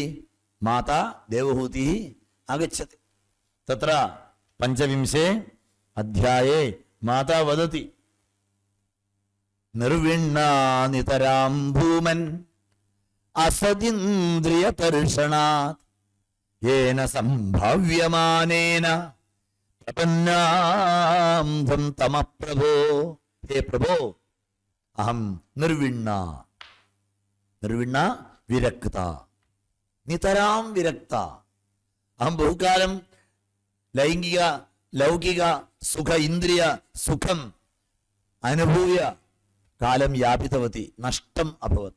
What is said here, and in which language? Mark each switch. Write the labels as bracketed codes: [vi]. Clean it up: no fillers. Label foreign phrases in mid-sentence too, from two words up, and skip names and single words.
[sa] माता देवहूतिः आगच्छति. तत्र 5वे अध्याये माता वदति, निर्विण्णा नितरां भूमन् असदिन्द्रियतर्षणात् येन सम्भाव्यमानेन प्रपन्नान्धं तम प्रभो. हे प्रभो अहं निर्विण्ण विरक्त नितरां विरक्त. अहं बहुकालं लैङ्गिक लौकिक सुख इन्द्रिय सुखं अनुभूय कालं यापितवति नष्टं अभवत्.